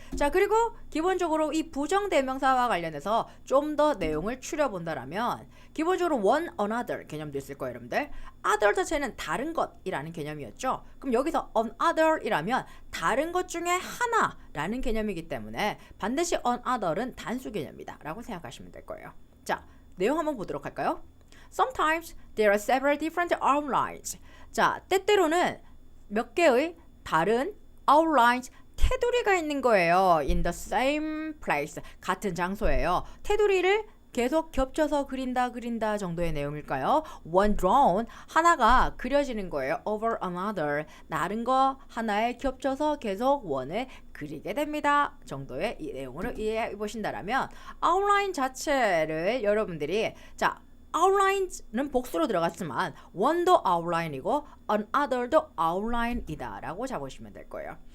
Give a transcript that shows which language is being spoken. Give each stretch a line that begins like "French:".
Korean: 자, 그리고 기본적으로 이 부정대명사와 관련해서 좀 더 내용을 추려본다라면 기본적으로 one, another 개념도 있을 거예요, 여러분들. other 자체는 다른 것이라는 개념이었죠. 그럼 여기서 another이라면 다른 것 중에 하나라는 개념이기 때문에 반드시 another은 단수 개념이다 라고 생각하시면 될 거예요. 자, 내용 한번 보도록 할까요?
English: Sometimes there are several different outlines.
Korean: 자, 때때로는 몇 개의 다른 outlines, 테두리가 있는 거예요.
English: in the same place,
Korean: 같은 장소예요. 테두리를 계속 겹쳐서 그린다 정도의 내용일까요?
English: one drawn,
Korean: 하나가 그려지는 거예요.
English: over another,
Korean: 다른 거 하나에 겹쳐서 계속 원을 그리게 됩니다 정도의 이 내용으로 이해해 보신다라면 outline 자체를 여러분들이 outline는 복수로 들어갔지만 one도 outline이고 another도 outline이다 라고 잡으시면 될 거예요.